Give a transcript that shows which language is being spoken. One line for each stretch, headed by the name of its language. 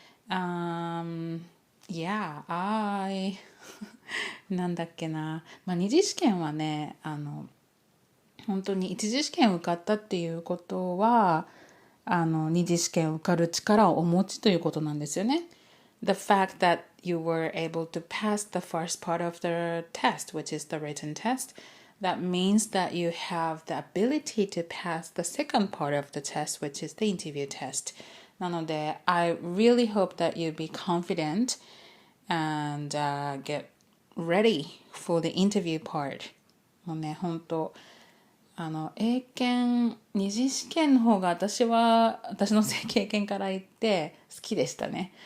English: Yeah, I
Japanese: なんだっけな。二次試験はね、本当に一次試験受かったっていうことは、二次試験受かる力をお持ちということなんですよね。
English: The fact that you were able to pass the first part of the test, which is the written test, that means that you have the ability to pass the second part of the test, which is the interview test.
Japanese: なので、
English: I really hope that you be confident and get ready for the interview part.
Japanese: もうね、本当英検二次試験の方が私の経験から言って好きでしたね。